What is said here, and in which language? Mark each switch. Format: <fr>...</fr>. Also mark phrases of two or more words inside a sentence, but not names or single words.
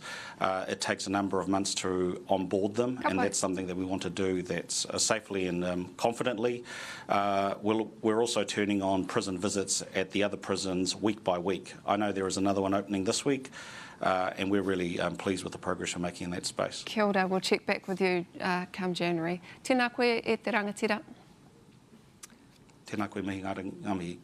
<en>It takes a number of months to onboard them, and that's something that we want to do that's safely and confidently. We're also turning on prison visits at the other prisons week by week. I know there is another one opening this week. And we're really pleased with the progress we're making in that space.</en> <mi>Kia ora,</mi> <en>we'll check back with you come January.</en> <mi>Tēnā koe e te rangatira. Tēnā koe Mihingarangi.</mi>